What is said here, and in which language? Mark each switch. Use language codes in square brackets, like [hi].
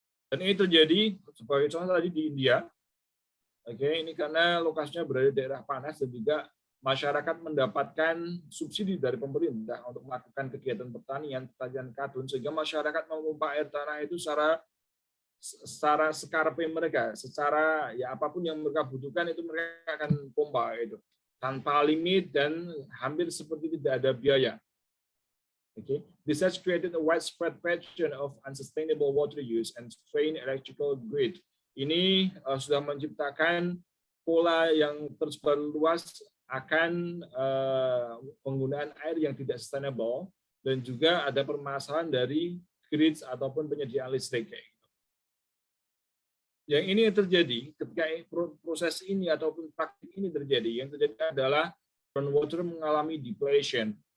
[id] Dan ini terjadi sebagai contoh tadi di India. Oke, ini karena lokasinya berada di daerah panas dan juga masyarakat mendapatkan subsidi dari pemerintah untuk melakukan kegiatan pertanian katun, sehingga masyarakat memompa air tanah itu secara sekarpe mereka, secara ya apapun yang mereka butuhkan itu mereka akan pompa itu tanpa limit dan hampir seperti tidak ada biaya. [en] Okay. This has created a widespread pattern of unsustainable water use and strained electrical grid. [id] Ini sudah menciptakan pola yang tersebar luas akan penggunaan air yang tidak sustainable, dan juga ada permasalahan dari grids ataupun penyediaan listrik. Yang ini yang terjadi ketika proses ini ataupun praktik ini terjadi, yang terjadi adalah groundwater mengalami depletion.